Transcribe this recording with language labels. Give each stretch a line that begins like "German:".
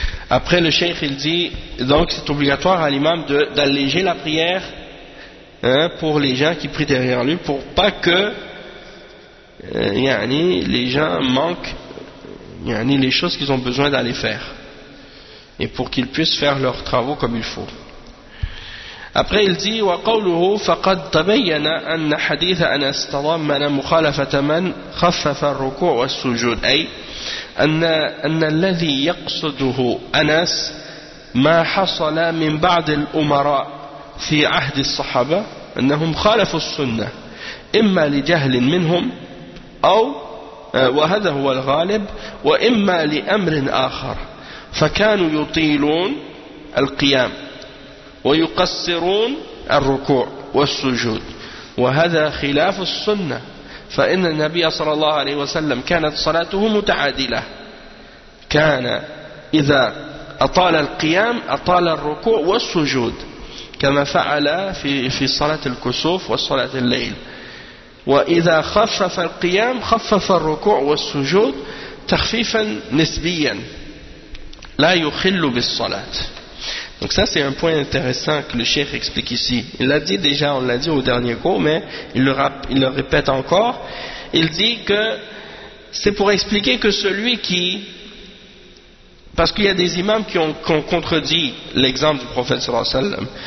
French: Après le cheikh, il dit donc c'est obligatoire à l'imam d'alléger la prière, hein, pour les gens qui prient derrière lui, pour pas que yani, les gens manquent yani, les choses qu'ils ont besoin d'aller faire. Et pour qu'ils puissent faire leurs travaux comme il faut. Après, il dit
Arabic: وَقَوْلُهُ فَقَدْ تَبَيَّنَا أَنَّ حَدِيثَ أَنَا اسْتَضَمَّ مَنَ مُخَالَفَةَ مَنْ خَفَّفَ الرُّكُوعَ وَالسُّجُودَ أي أن الذي يقصده أنس ما حصل من بعض الأمراء في عهد الصحابة أنهم خالفوا السنة إما لجهل منهم أو وهذا هو الغالب وإما لأمر آخر فكانوا يطيلون القيام ويقصرون الركوع والسجود وهذا خلاف السنة فإن النبي صلى الله عليه وسلم كانت صلاته متعادلة كان إذا أطال القيام أطال الركوع والسجود كما فعل في صلاة الكسوف وصلاة الليل وإذا خفف القيام خفف الركوع والسجود تخفيفا نسبيا لا يخل بالصلاة.
French: Donc ça, c'est un point intéressant que le cheikh explique ici. Il l'a dit déjà, on l'a dit au dernier cours, mais il le répète encore. Il dit que c'est pour expliquer que celui qui... Parce qu'il y a des imams qui ont contredit l'exemple du prophète sallallahu alayhi wa sallam.